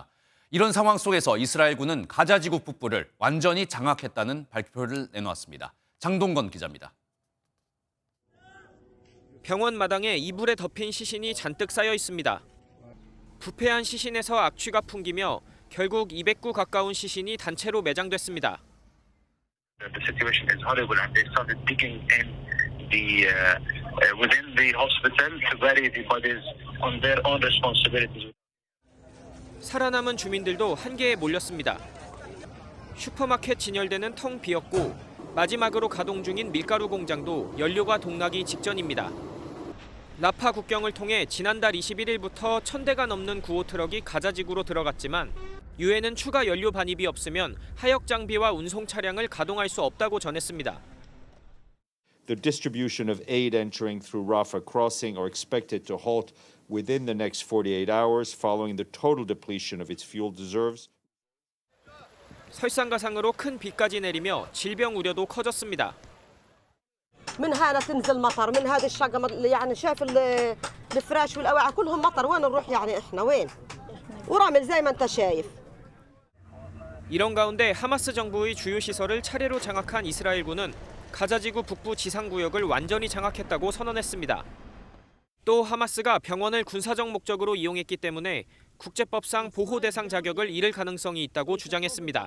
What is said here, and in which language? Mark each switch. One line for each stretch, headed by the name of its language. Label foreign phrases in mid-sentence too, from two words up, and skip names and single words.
Korean: 이런 상황 속에서 이스라엘군은 가자 지구 북부를 완전히 장악했다는 발표를 내놓았습니다. 장동건 기자입니다. 병원 마당에 이불에 덮인 시신이 잔뜩 쌓여 있습니다. 부패한 시신에서 악취가 풍기며 결국 200구 가까운 시신이 단체로 매장됐습니다.
English: The situation is horrible, and they started digging in within the hospital to bury the bodies on their own responsibilities.
Korean: 살아남은 주민들도 한계에 몰렸습니다. 슈퍼마켓 진열대는 텅 비었고 마지막으로 가동 중인 밀가루 공장도 연료가 동나기 직전입니다. 라파 국경을 통해 지난달 21일부터 1000대가 넘는 구호 트럭이 가자 지구로 들어갔지만 유엔은 추가 연료 반입이 없으면 하역 장비와 운송 차량을 가동할 수 없다고 전했습니다.
English: The distribution of aid entering through Rafah crossing are expected to halt within the next 48 hours following the total depletion of its fuel reserves.
Korean: 설상가상으로 큰 비까지 내리며 질병 우려도 커졌습니다.
Arabic: من هنا تنزل مطر من هذه الشقة يعني شايف الفراش والأواعي كلهم مطر وين نروح يعني إحنا وين ورمل زي ما أنت شايف.
Korean: 이런 가운데 하마스 정부의 주요 시설을 차례로 장악한 이스라엘군은 가자지구 북부 지상구역을 완전히 장악했다고 선언했습니다. 또 하마스가 병원을 군사적 목적으로 이용했기 때문에 국제법상 보호 대상 자격을 잃을 가능성이 있다고 주장했습니다.